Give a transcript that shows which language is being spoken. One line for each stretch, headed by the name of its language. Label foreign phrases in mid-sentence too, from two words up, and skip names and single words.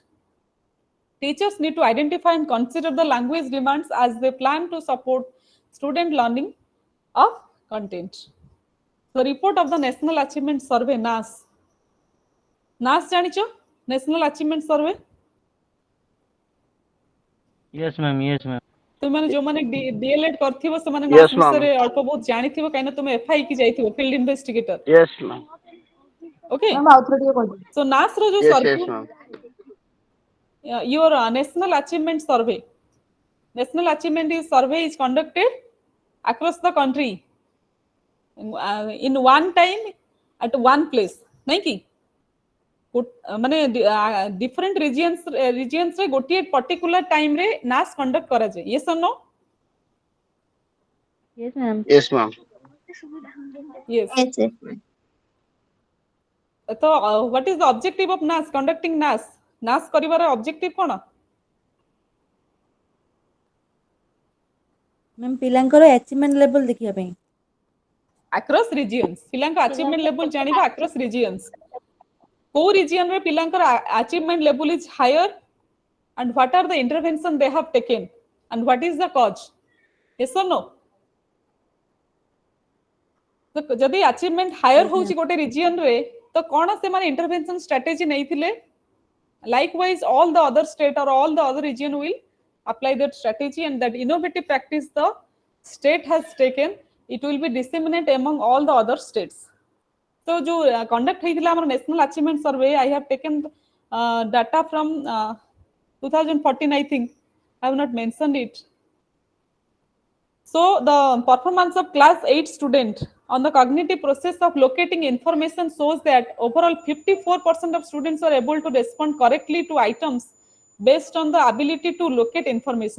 English: Teachers need to identify and consider the language demands as they plan to support student learning of content. The report of the National Achievement Survey, NAS.
Odia: NAS ଜାଣିଛ?
English: National Achievement Survey? Yes, ma'am. Yes, ma'am.
Odia: ତୁମମାନେ ଯୋଉମାନେ DLED କରିଥିବ ସେମାନେ
English: Yes, NAS ma'am.
Odia: ବିଷୟରେ ଅଳ୍ପ ବହୁତ ଜାଣିଥିବ, କାହିଁକି ନା ତୁମେ FI କି ଯାଇଥିବ,
English: field investigator. Yes, ma'am. Okay,
Odia: ମ୍ୟାମ୍ ଆଉଥରେ ଟିକେ କହିଦିଅନ୍ତୁ। so NAS ର ଯୋଉ
English: Yes, survey, yes, ma'am. your National Achievement Survey, National Achievement is survey is conducted across the country in one time at one place,
Odia: ନାଇଁ କି? ମାନେ
English: different regions
Odia: ରେ ଗୋଟିଏ
English: particular time
Odia: ରେ
English: NAS conduct
Odia: କରାଯାଏ।
English: Yes or no? Yes, ma'am. Yes, ma'am. Yes. Yes, yes, ma'am. So what is the objective of NAS, conducting NAS?
Odia: NAS କରିବାର objective କ'ଣ? ମ୍ୟାମ୍ ପିଲାଙ୍କର
English: achievement level
Odia: ଦେଖିବା ପାଇଁ।
English: Across regions, ପିଲାଙ୍କ achievement level ଜାଣିବା across regions। କୋଉ region
Odia: ରେ ପିଲାଙ୍କର
English: achievement level is higher and what are the intervention they have taken and what is the cause? Yes or no? So
Odia: ଯଦି
English: achievement higher
Odia: ହଉଛି ଗୋଟେ region ରେ, ତ କ'ଣ ସେମାନେ
English: intervention strategy
Odia: ନେଇଥିଲେ?
English: Likewise, all the other state or all the other region will apply that strategy, and that innovative practice the state has taken, it will be disseminated among all the other states. So जो conduct
Odia: ହେଇଥିଲା ଆମର
English: national achievement survey, I have taken data from 2014, I think. I have not mentioned it. So the performance of class 8 student on the cognitive process of locating information shows that overall 54% of students are able to respond correctly to items based on the ability to locate information.